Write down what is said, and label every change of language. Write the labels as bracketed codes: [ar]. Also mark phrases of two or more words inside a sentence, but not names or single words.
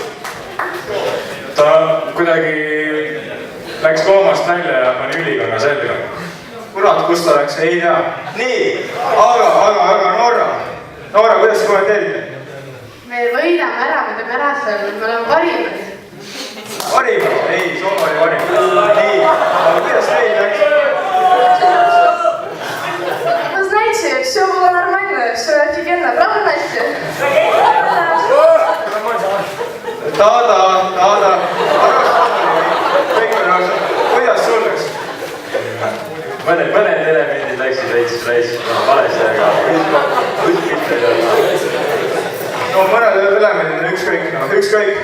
[et] Ta kuidagi läks koomast välja ja pani ülikonna selga. Kurat, kus ta läks? Ei tea. Nii, aga Norra, kuidas te kommenteerite? Me võidame ära, me teeme ära seal, me oleme parimad. Parimad? Ei, Soome oli parimad. Nii, aga kuidas teil läks? [ru] Вы знаете, все было нормально, все офигенно, правда, Настя? [et] Taada. Kõik on rõõm. Kuidas sul läks? Mõned elemendid läksid veits valesti, aga ükskõik ei ole. No mõned elemendid on ükskõik.